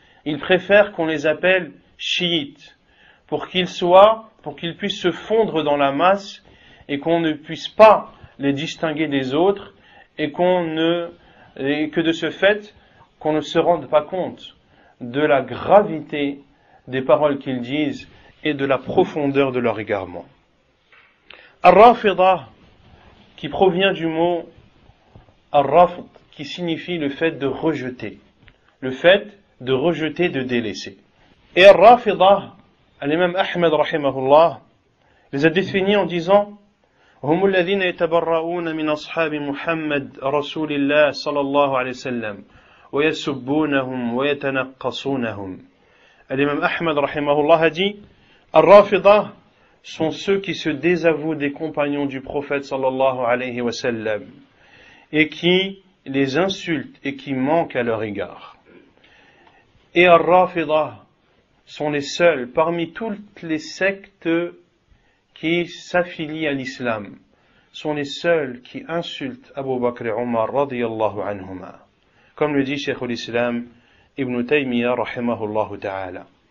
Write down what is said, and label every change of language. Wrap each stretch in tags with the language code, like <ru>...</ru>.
<fr>Ils préfèrent qu'on les appelle chiites, pour qu'ils puissent se fondre dans la masse et qu'on ne puisse pas les distinguer des autres et que de ce fait, qu'on ne se rende pas compte de la gravité des paroles qu'ils disent et de la profondeur de leur égarement. Ar-Rafida, qui provient du mot Ar-Rafd, qui signifie le fait de rejeter, de délaisser. Et Ar-Rafida, l'imam Ahmed rahimahullah les a définis en disant</fr> <ar>هم الذين يتبرؤون من أصحاب محمد رسول الله صلى الله عليه وسلم ويسبونهم ويتنقصونهم.</ar> <fr>L'imam Ahmed rahimahullah a dit Ar-Rafida sont ceux qui se désavouent des compagnons du prophète sallallahu alayhi wa sallam et qui les insultent et qui manquent à leur égard. Et Ar-Rafida sont les seuls parmi toutes les sectes qui s'affilient à l'islam, sont les seuls qui insultent Abu Bakr et Omar radiyallahu anhuma, comme le dit Cheikh al-Islam Ibn Taymiyyah rahimahullah ta'ala.</fr>